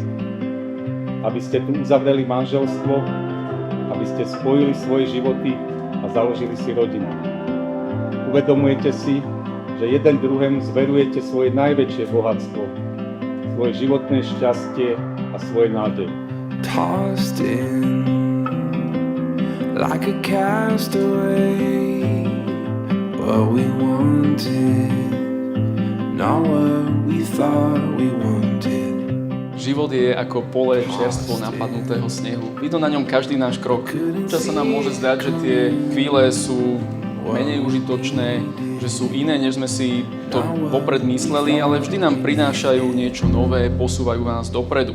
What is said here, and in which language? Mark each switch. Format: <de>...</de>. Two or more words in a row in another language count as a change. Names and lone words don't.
<sk>Aby ste tu uzavreli manželstvo, aby ste spojili svoje životy a založili si rodinu. Uvedomujete si, že jeden druhému zverujete svoje najväčšie bohatstvo, svoje životné šťastie a svoje nádej.</sk> <en>Tossed in like a castaway, what we wanted, not what we thought we wanted.</en> <sk>Život je ako pole čerstvo napadnutého snehu. Vidno na ňom každý náš krok. Čas sa nám môže zdať, že tie chvíle sú menej užitočné, že sú iné, než sme si to vopred mysleli, ale vždy nám prinášajú niečo nové, posúvajú nás dopredu.</sk>